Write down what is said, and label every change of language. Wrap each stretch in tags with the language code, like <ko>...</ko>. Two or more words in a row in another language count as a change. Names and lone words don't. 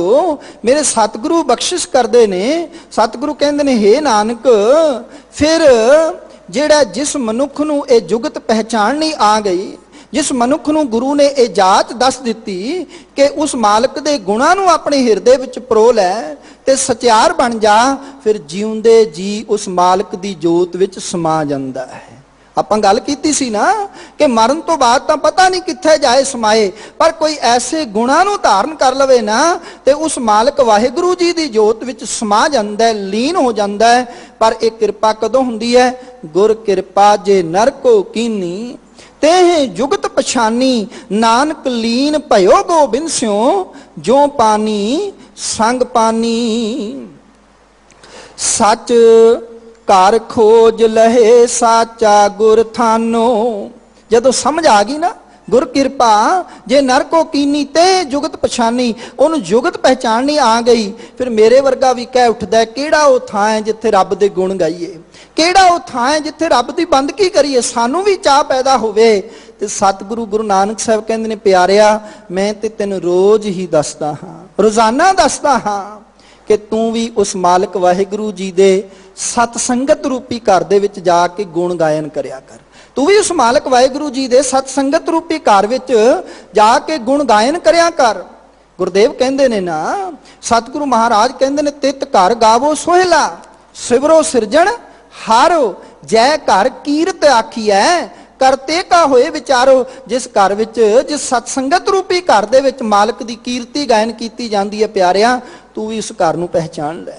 <pa>ਮੇਰੇ ਸਤਗੁਰੂ ਬਖ਼ਸ਼ਿਸ਼ ਕਰਤੇ ਨੇ। ਸਤਗੁਰੂ ਕਹਤੇ ਨੇ ਹੇ ਨਾਨਕ ਫਿਰ ਜਿਹੜਾ ਜਿਸ ਮਨੁੱਖ ਨੂੰ ਯੇ ਜੁਗਤ ਪਹਿਚਾਣਨੀ ਆ ਗਈ, ਜਿਸ ਮਨੁੱਖ ਨੂੰ ਗੁਰੂ ਨੇ ਯਹ ਜਾਚ ਦੱਸ ਦੀ ਕਿ ਉਸ ਮਾਲਕ ਦੇ ਗੁਣਾਂ ਨੂੰ ਅਪਨੇ ਹਿਰਦੇ ਵਿਚ ਪਰੋ ਲੈ ਤੇ ਸਚਿਆਰ ਬਣ ਜਾ, ਫਿਰ ਜੀਉਂਦੇ ਜੀ ਉਸ ਮਾਲਕ ਦੀ ਜੋਤ ਵਿਚ ਸਮਾ ਜਾਂਦਾ ਹੈ। ਆਪਾਂ ਗੱਲ ਕੀਤੀ ਸੀ ਨਾ ਕਿ ਮਰਨ ਤੋ ਬਾਦ ਤੋ ਪਤਾ ਨਹੀਂ ਕਿੱਥੇ ਜਾਏ ਸਮਾਏ, ਪਰ ਕੋਈ ਐਸੇ ਗੁਣਾਂ ਨੂੰ ਧਾਰਨ ਕਰ ਲਵੇ ਨਾ ਤੇ ਉਸ ਮਾਲਕ ਵਾਹਿਗੁਰੂ ਜੀ ਦੀ ਜੋਤ ਵਿਚ ਸਮਾ ਜਾਂਦਾ ਹੈ, ਲੀਨ ਹੋ ਜਾਂਦਾ ਹੈ। ਪਰ ਏਕ ਕਿਰਪਾ ਕਦੋਂ ਹੁੰਦੀ ਹੈ? ਗੁਰ ਕਿਰਪਾ ਜੇ ਨਰ ਕੋ ਕੀਨੀ ਤੇਹ ਜੁਗਤ ਪਛਾਨੀ, ਨਾਨਕ ਲੀਨ ਭਯੋ ਗੋਬਿੰਦ ਸਿਉਂ ਜੋ ਪਾਨੀ ਸੰਗ ਪਾਨੀ। ਸਚ ਘਰ ਖੋਜ ਲਹੇ ਸਾਚਾ ਗੁਰ ਥਾਨੋ। ਜਦੋਂ ਸਮਝ ਆ ਗਈ ਨਾ ਗੁਰ ਕਿਰਪਾ ਜੇ ਨਰ ਕੋ ਕੀਨੀ ਤੇ ਜੁਗਤ ਪਛਾਨੀ, ਉਨ੍ਹੋਂਨੇ ਜੁਗਤ ਪਹਿਚਾਣਨੀ ਆ ਗਈ। ਫਿਰ ਮੇਰੇ ਵਰਗਾ ਭੀ ਕਹਿ ਉਠਦਾ ਹੈ ਕਿਹੜਾ ਵੋ ਥਾਂ ਹੈ ਜਿੱਥੇ ਰੱਬ ਦੇ ਗੁਣ ਗਾਈਏ, ਕਿਹੜਾ ਵੋ ਥਾਂ ਹੈ ਜਿੱਥੇ ਰੱਬ ਦੀ ਬੰਦਗੀ ਕਰੀਏ, ਸਾਨੂ ਭੀ ਚਾਹ ਪੈਦਾ ਹੋਵੇ। ਤੇ ਸਤਗੁਰੂ ਗੁਰੂ ਨਾਨਕ ਸਾਹਬ ਕਹਿੰਦੇ ਨੇ ਪਿਆਰਿਆ ਮੈਂ ਤੇ ਤੈਨੂੰ ਰੋਜ਼ ਹੀ ਦੱਸਦਾ ਹਾਂ, ਰੋਜ਼ਾਨਾ ਦੱਸਦਾ ਹਾਂ ਕਿ ਤੂ ਭੀ ਉਸ ਮਾਲਕ ਵਾਹਿਗੁਰੂ ਜੀ ਦੇ ਸਤਸੰਗਤ ਰੂਪੀ ਘਰ ਦੇ ਵਿਚ ਜਾਕੇ ਗੁਣ ਗਾਇਨ ਕਰਿਆ ਕਰ। ਤੂ ਭੀ ਉਸ ਮਾਲਕ ਵਾਹਿਗੁਰੂ ਜੀ ਦੇ ਸਤਸੰਗਤ ਰੂਪੀ ਘਰ ਵਿਚ ਜਾਕੇ ਗੁਣ ਗਾਇਨ ਕਰਿਆ ਕਰ। ਗੁਰਦੇਵ ਕਹਿੰਦੇ ਨੇ ਨਾ, ਸਤਿਗੁਰੂ ਮਹਾਰਾਜ ਕਹਿੰਦੇ ਨੇ, ਤਿਤ ਘਰ ਗਾਵੋ ਸੋਹਿਲਾ, ਸਿਵਰੋ ਸਿਰਜਣ ਹਾਰੋ, ਜੈ ਘਰ ਕੀਰਤ ਆਖੀਐ, ਕਰਤੇ ਕਾ ਹੋਏ ਵਿਚਾਰੋ। ਜਿਸ ਘਰ ਵਿੱਚ, ਜਿਸ ਸਤਸੰਗਤ ਰੂਪੀ ਘਰ ਦੇ ਵਿੱਚ ਮਾਲਕ ਦੀ ਕੀਰਤੀ ਗਾਇਨ ਕੀਤੀ ਜਾਂਦੀ ਹੈ ਪਿਆਰਿਆ, ਤੂੰ ਵੀ ਇਸ ਘਰ ਨੂੰ ਪਹਿਚਾਣ ਲੈ।</pa>